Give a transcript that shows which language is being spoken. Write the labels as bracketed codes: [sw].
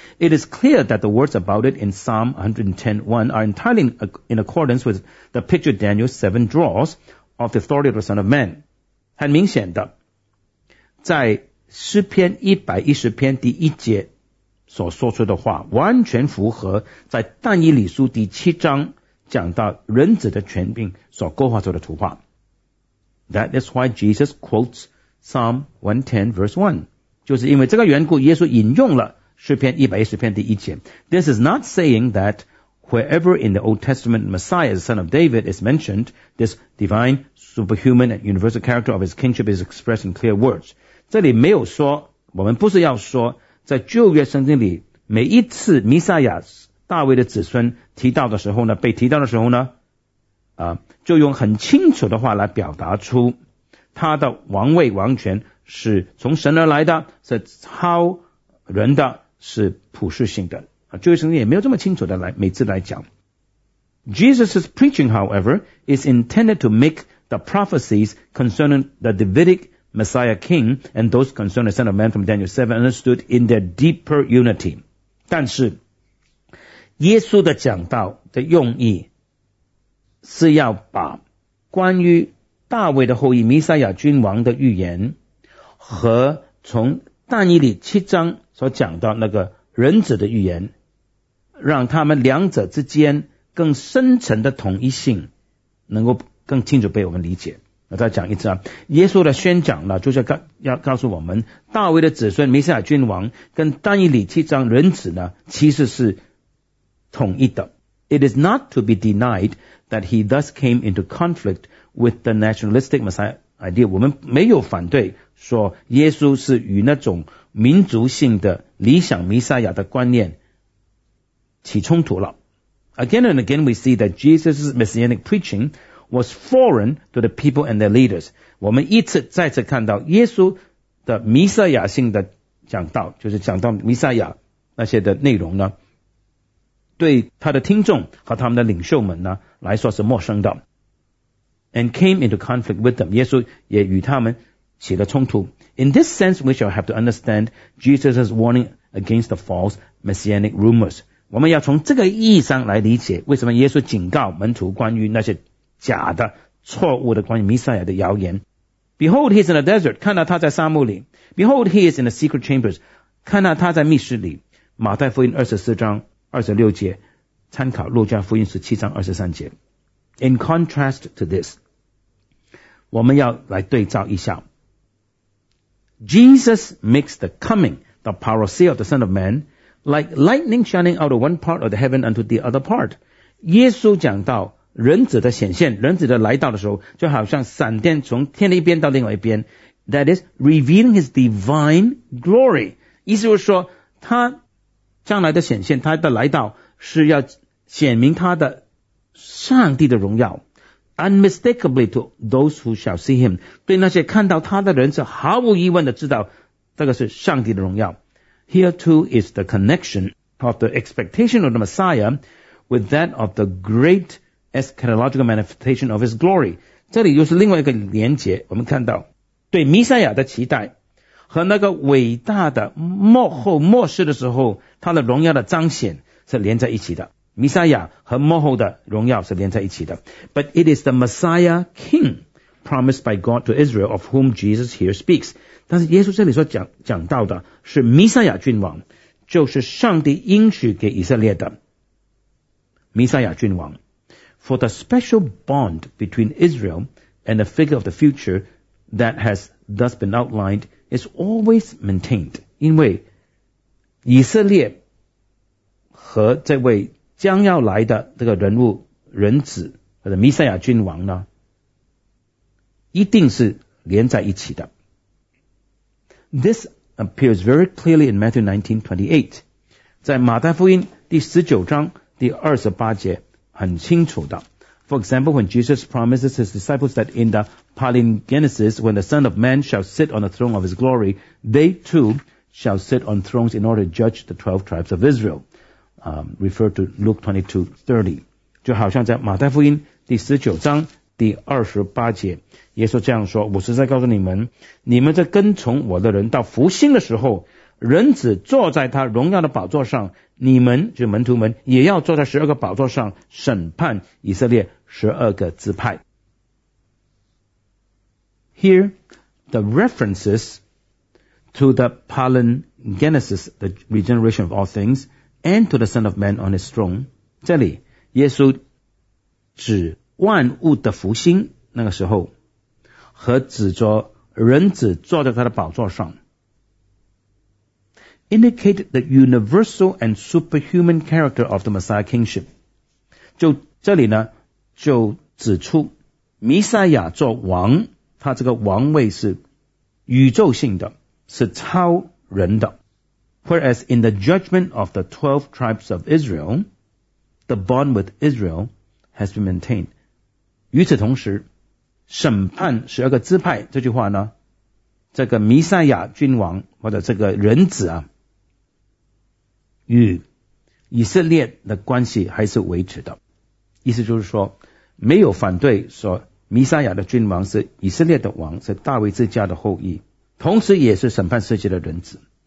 [en] It is clear that the words about it in Psalm 110:1 are entirely in accordance with the picture Daniel 7 draws of the authority of the Son of Man。 [zh] 很明显的，在诗篇110篇第一节所说出的话，完全符合在但以理书第七章讲到人子的权柄所勾画出的图画。 [en] That is why Jesus quotes Psalm 110 verse 1， [zh] 就是因为这个缘故耶稣引用了诗篇110篇第一节。 [en] This is not saying that wherever in the Old Testament Messiah, the son of David, is mentioned, this divine,superhuman and universal character of his kingship is expressed in clear words。 [zh] 这里没有说，我们不是要说在旧约圣经里每一次弥赛亚大卫的子孙提到的时候呢，被提到的时候呢，就用很清楚的话来表达出他的王位王权是从神而来的，是超人的，是普世性的。旧约圣经也没有这么清楚的来每次来讲。 [en] Jesus' preaching however is intended to makethe prophecies concerning the Davidic Messiah king and those concerning the Son of Man from Daniel 7 understood in their deeper unity。 [zh] 但是耶稣的讲道的用意是要把关于大卫的后裔弥赛亚君王的预言和从但以理七章所讲到那个人子的预言，让他们两者之间更深层的统一性能够更清楚被我们理解。我再讲一次啊，耶稣的宣讲呢，就是要告诉我们，大卫的子孙弥赛亚君王跟但以理七章人子呢，其实是统一的。 [en] It is not to be denied that he thus came into conflict with the nationalistic Messiah idea. [zh] 我们没有反对说耶稣是与那种民族性的理想弥赛亚的观念起冲突了。 [en] Again and again, we see that Jesus' messianic preaching was foreign to the people and their leaders. [zh] 我们一次再次看到耶稣的弥赛亚性的讲道，就是讲到弥赛亚那些的内容呢，对他的听众和他们的领袖们呢来说是陌生的。 [en] And came into conflict with them. [zh] 耶稣也与他们起了冲突。 [en] In this sense, we shall have to understand Jesus' warning against the false messianic rumors. [zh] 我们要从这个意义上来理解为什么耶稣警告门徒关于那些假的错误的关于弥赛亚的谣言。 [en] Behold, he is in the desert. [zh] 看到他在沙漠里。 [en] Behold, he is in the secret chambers. [zh] 看到他在密室里。马太福音24章26节，参考路加福音17章23节。 [en] In contrast to this, [zh] 我们要来对照一下。 [en] Jesus makes the coming, the parousia of the Son of Man,Like lightning shining out of one part of the heaven unto the other part. [zh] 耶稣讲到人子的显现，人子的来到的时候，就好像闪电从天的一边到另外一边。 [en] That is revealing his divine glory. [zh] 意思就是说，他将来的显现，他的来到是要显明他的上帝的荣耀。 [en] Unmistakably to those who shall see him. [zh] 对那些看到他的人是毫无疑问的知道，这个是上帝的荣耀。 [en] Here too is the connection of the expectation of the Messiah with that of the great eschatological manifestation of his glory. [zh] 这里又是另外一个连结，我们看到对弥赛亚的期待和那个伟大的末后末世的时候他的荣耀的彰显是连在一起的。弥赛亚和末后的荣耀是连在一起的。 [en] But it is the Messiah King promised by God to Israel of whom Jesus here speaks. [zh] 但是耶稣这里所 讲到的是弥赛亚君王，就是上帝应许给以色列的弥赛亚君王。 [en] For the special bond between Israel and the figure of the future that has thus been outlined is always maintained. [zh] 因为以色列和这位将要来的这个人物人子或者弥赛亚君王呢，一定是连在一起的。 [en] This appears very clearly in Matthew 19:28. [zh] 在马太福音第十九章第二十八节很清楚的。 [en] For example, when Jesus promises his disciples that in the palingenesis, when the Son of Man shall sit on the throne of his glory, they too shall sit on thrones in order to judge the 12 tribes of Israel. Refer to Luke 22:30. [zh] 就好像在马太福音第十九章第二十八节耶稣这样说，我实在告诉你们，你们这跟从我的人到复兴的时候，人子坐在他荣耀的宝座上，你们就门徒们也要坐在十二个宝座上审判以色列十二个支派。 [en] Here the references to the palingenesis, the regeneration of all things, and to the Son of Man on his throne. [zh] 这里耶稣指万物的复兴那个时候和指着人子坐在他的宝座上 [en] indicate the universal and superhuman character of the Messiah kingship. [zh] 就这里呢就指出弥赛亚做王，他这个王位是宇宙性的，是超人的。 [en] Whereas in the judgment of the 12 tribes of Israel, the bond with Israel has been maintained. [zh] 与此同时，审判十二个支派这句话呢，这个弥赛亚君王或者这个人子啊，与以色列的关系还是维持的。意思就是说，没有反对说弥赛亚的君王是以色列的王，是大卫之家的后裔，同时也是审判世界的人子。